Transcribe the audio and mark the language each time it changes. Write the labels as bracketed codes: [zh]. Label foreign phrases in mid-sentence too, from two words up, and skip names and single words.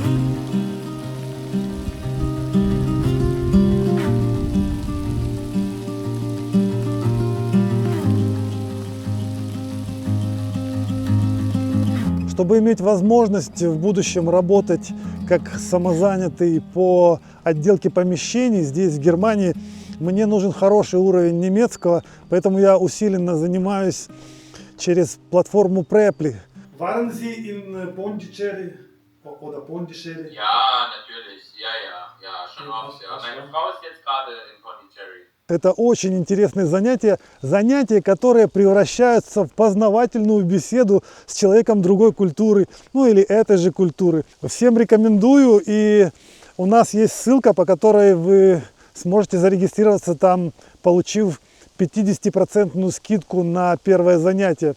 [ru] Чтобы иметь возможность в будущем работать как самозанятый по отделке помещений здесь, в Германии, мне нужен хороший уровень немецкого, поэтому я усиленно занимаюсь через платформу Preply. [de] Waren Sie in Pondicherry oder Pondicherry? Ja, natürlich. Ja, schon oft. Ja. Meine Frau ist jetzt gerade in Pondicherry. [ru] Это очень интересные занятия, которые превращаются в познавательную беседу с человеком другой культуры, ну или этой же культуры. Всем рекомендую, и у нас есть ссылка, по которой вы сможете зарегистрироваться там, получив 50% скидку на первое занятие.